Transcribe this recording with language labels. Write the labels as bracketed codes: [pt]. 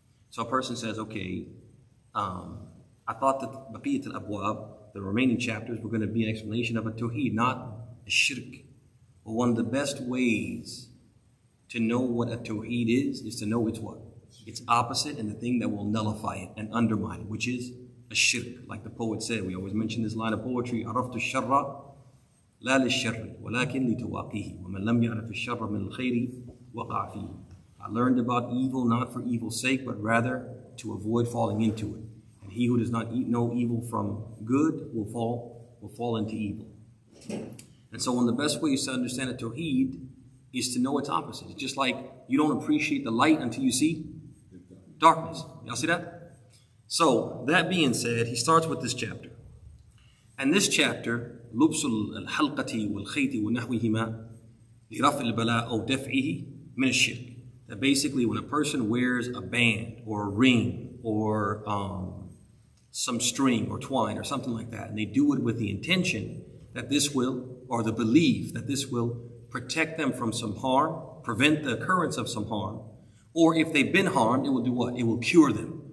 [en] So a person says, okay, I thought that baqiyat al-abwab, the remaining chapters, were going to be an explanation of At-tawhid, not a shirk. But one of the best ways to know what At-tawhid is to know it's what? Its opposite and the thing that will nullify it and undermine it, which is a shirk. Like the poet said, we always mention this line of poetry, [ar] عرفت الشر لا للشر ولكن لتواقيه ومن لم يعرف الشر من الخير وقع فيه. [en] I learned about evil not for evil's sake, but rather to avoid falling into it. And he who does not know evil from good will fall into evil. And so one of the best ways to understand At-tawhid is to know its opposite. It's just like you don't appreciate the light until you see darkness. Y'all see that? So that being said, he starts with this chapter. And this chapter, [ar] لبس الحلقة والخيط ونحوهما لرفع البلاء أو دفعه من الشرك. [en] That basically when a person wears a band or a ring or some string or twine or something like that, and they do it with the intention that this will, or the belief that this will protect them from some harm, prevent the occurrence of some harm, or if they've been harmed, it will do what? It will cure them.